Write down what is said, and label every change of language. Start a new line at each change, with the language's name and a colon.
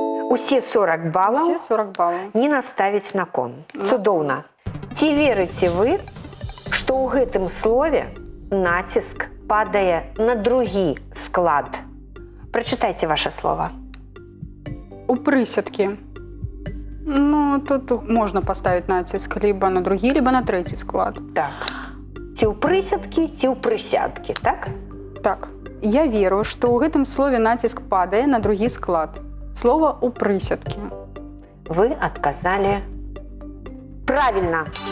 Belarusian: Усе 40 балаў
Russian: Все 40 баллов.
Belarusian: не наставіць на кон. Цудоўна. Ці верыце вы, што ў гэтым слове націск падае на другі склад? Прачытайце ваше слово. У прысядкі.
Russian: Ну, тут можно поставить натиск либо на другие, либо на третий склад.
Belarusian: Так. Ці ў прысядкі, ці ў прысядкі, так? Так, я веру, што ў гэтым слове націск падае на другі склад. Слово у прысядкі. Вы адказалі правильно.